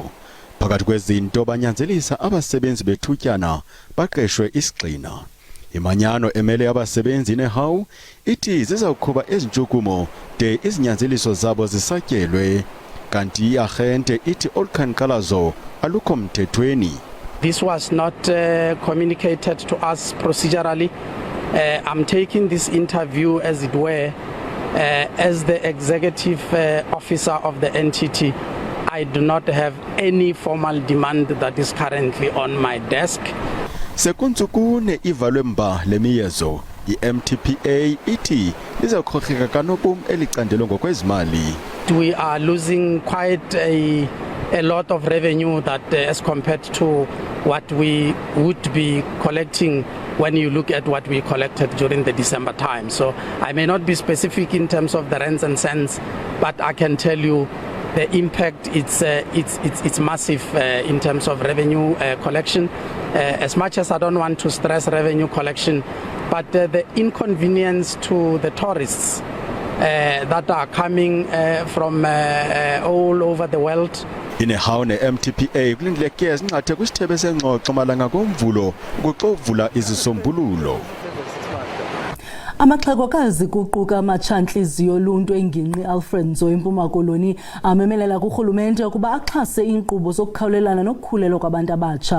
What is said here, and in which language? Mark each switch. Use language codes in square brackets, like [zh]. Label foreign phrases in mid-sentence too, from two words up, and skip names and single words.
[xh] Phakathi kwezinto banyanzelisa abasebenzi bethutyana baqeshwe isigxina. Imanyano emele abasebenzi nehawu ithi zizawuqhuba ezintshukumo de izinyanzeliso zabo zisatyelwe. Kanti i-arhente ithi oluqhankqalazo alukho mthethweni. [en] This was not communicated to us procedurally. I'm taking this interview, as it were, as the executive officer of the NTT. I do not have any formal demand that is currently on my desk. [xh] Sekuntsukune ivalwe mba lemiyezo, i-MTPA ithi lizawukhokheka kanobom elicandelo ngokwezimali. [en] We are losing quite a lot of revenue that as compared to what we would be collecting when you look at what we collected during the December time. So I may not be specific in terms of the rands and cents, but I can tell you the impact it's massive in terms of revenue collection. As much as I don't want to stress revenue collection, but the inconvenience to the tourists that are coming from all over the world. [xh] Inehawu ne-MTPA kulindleke ezinqathe kwisithebe sengxoxo malanga komvulo ukuxovula izisombululo. Amaxhegokazi kuquka amatshantliziyo oluntu engingqi Alfred Nzo eMpuma Koloni amemelela kurhulumente ukuba axhase iinkqubo zokukhawulelana nokukhulelwa kwabantu abatsha.